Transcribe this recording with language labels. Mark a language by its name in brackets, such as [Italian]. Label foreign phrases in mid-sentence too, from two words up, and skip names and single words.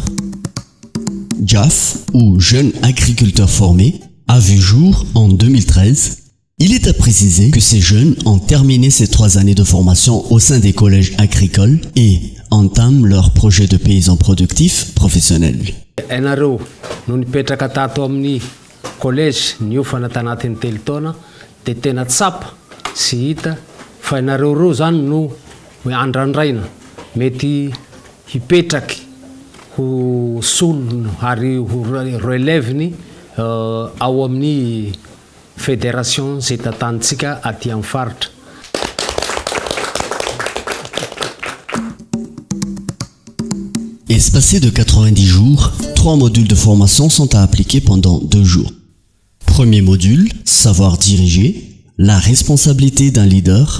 [French] JAF, ou Jeunes Agriculteurs Formés, a vu jour en 2013. Il est à préciser que ces jeunes ont terminé ces 3 années de formation au sein des collèges agricoles et entament leur projet de paysans productifs professionnels. [Malagasy] Enareo no nipetraka tato amin'ny collège niofana tanatin'ny telo taona dia tena tsapa sy hita fa enareo reo zany no andrandraina mety hipetraky ho solona ary ho relève-ny ao amin'ny fédération zay tatantsika aty amin'ny faritra. [French] Espacés de 90 jours, 3 modules de formation sont à appliquer pendant 2 jours. Premier module, savoir diriger, la responsabilité d'un leader.